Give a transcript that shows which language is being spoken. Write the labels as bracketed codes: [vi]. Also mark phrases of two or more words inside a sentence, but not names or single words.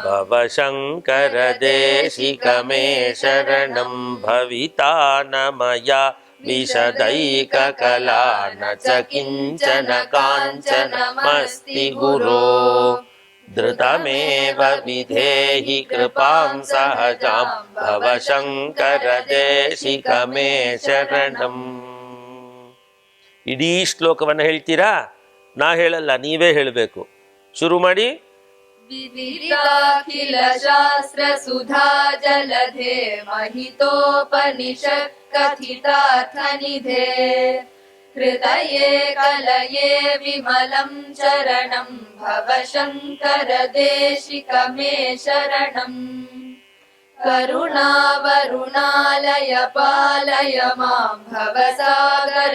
[sa] भवशङ्करदेशिकमे शरणं भविता न मया विशदैककला न च किञ्चन काञ्चनमस्ति गुरो धृतमेव विधेहि कृपां सहजां भवशङ्करदेशिकमे शरणम् [kn] ಇಡೀ ಶ್ಲೋಕವನ್ನು ಹೇಳ್ತೀರಾ? ನಾ ಹೇಳಲ್ಲ, ನೀವೇ ಹೇಳಬೇಕು. ಶುರು ಮಾಡಿ. [sa] ವಿದಿತಾಖಿಲ ಶಾಸ್ತ್ರ ಸುಧಾ ಜಲಧೆ ಮಹಿತೋಪನಿಷತ್ ಕಥಿತಾರ್ಥ ನಿಧೆ ಹೃದಯೇ ಕಲಯೇ ವಿಮಲಂ ಚರಣಂ ಭವಶಂಕರ ದೇಶಿಕಮೇ ಶರಣಂ ಕರುಣಾವರುಣಾಲಯ ಪಾಲಯ ಮಾಂ ಭವಸಾಗರ